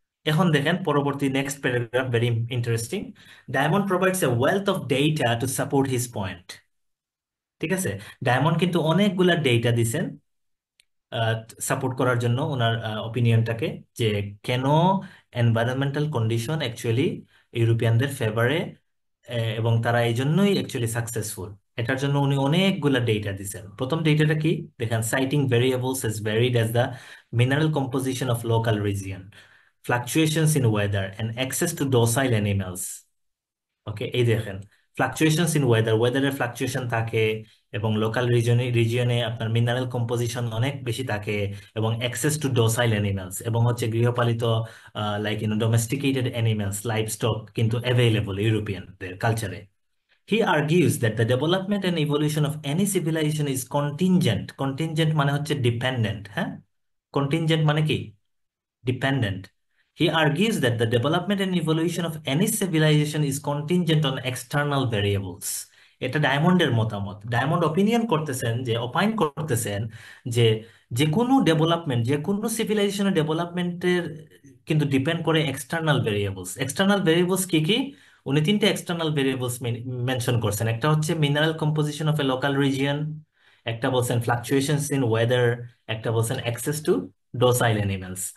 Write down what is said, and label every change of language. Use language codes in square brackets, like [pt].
[bn] এখন দেখেন পরবর্তী [en] Next paragraph, very interesting. Diamond provides a wealth of data to support his point. [bn] ঠিক আছে? ডায়মন্ড কিন্তু অনেকগুলা ডেটা দিছেন সাপোর্ট করার জন্য ওনার অপিনিয়নটাকে, যে কেন এনভায়রনমেন্টাল কন্ডিশন অ্যাকচুয়ালি ইউরোপিয়ানদের ফেভারে, এবং তারা এই জন্যই অ্যাকচুয়ালি সাকসেসফুল। এটার জন্য উনি অনেকগুলা ডেটা দিছেন। প্রথম ডেটাটা কি দেখেন, [en] Siting variables as varied as the mineral composition of local region, fluctuations in weather and access to docile animals। [bn] ওকে, এই দেখেন, [en] fluctuations in weather, [bn] ওয়েদারের ফ্লাকচুয়েশন থাকে, এবং লোকাল রিজনে রিজিয়নে আপনার মিনারেল কম্পোজিশন অনেক বেশি থাকে, এবং [en] access to docile animals, [bn] এবং হচ্ছে গৃহপালিত like domesticated animals, live stock কিন্তু অ্যাভেলেবল ইউরোপিয়ানদের কালচারে। [en] He argues that the development and evolution of any civilization is contingent. [bn] Contingent মানে হচ্ছে ডিপেন্ডেন্ট, হ্যাঁ? কন্টিনজেন্ট মানে কি? dependent. [en] He argues that the development and evolution of any civilization is contingent on external variables. [bn] এটা ডায়মন্ডের মতামত। ডায়মন্ড অপিনিয়ন করতেছেন, যে অপাইন করতেছেন যে যে কোনো ডেভেলপমেন্ট, যে কোনো সিভিলাইজেশনের ডেভেলপমেন্টের কিন্তু ডিপেন্ড করে এক্সটার্নাল ভেরিয়েবলস। এক্সটার্নাল ভেরিয়েবলস কি কি? উনি তিনটে এক্সটার্নাল ভেরিয়েবলস মেনশন করছেন। একটা হচ্ছে [en] mineral composition of a local region, [bn] একটা বলছেন [en] fluctuations in weather, [bn] একটা বলছেন [en] Access to docile animals.